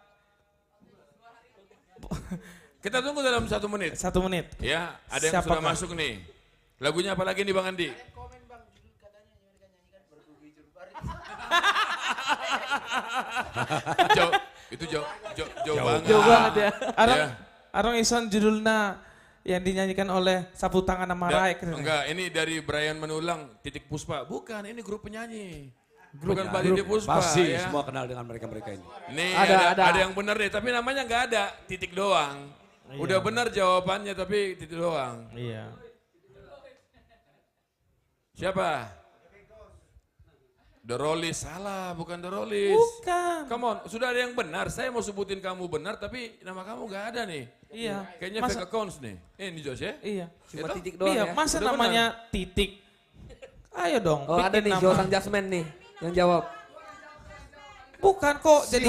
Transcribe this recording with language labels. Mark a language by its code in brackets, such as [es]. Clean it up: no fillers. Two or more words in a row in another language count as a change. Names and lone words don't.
[id] Kita tunggu dalam 1 menit. 1 menit. Ya, ada yang sudah masuk nih. Lagunya apa lagi nih Bang Andi? Jauh banget. Jauh banget ya. Arong ison judulnya yang dinyanyikan oleh Sapu Tangan sama Rai. Enggak, ini dari Brian Menulang, Titik Puspa. Bukan, ini grup penyanyi. Bukan Pak Titik Puspa. Pasti ya. semua kenal dengan mereka-mereka ini. Nih ada yang benar deh, tapi namanya nggak ada, titik doang. Udah benar jawabannya tapi titik doang. Iya. Siapa? The Rollies, salah, bukan The Rollies. Bukan. [en] Come on, [id] sudah ada yang benar. Saya mau sebutin kamu benar, tapi nama kamu nggak ada nih. Iya. Kayaknya [en] fake accounts [id] nih. Ini Jos ya? Iya. Cuma titik doang ya? Masa udah namanya benar. Titik? Ayo dong. Oh ada nih, Jotang Jasmine nih yang jawab. Bukan kok, jadi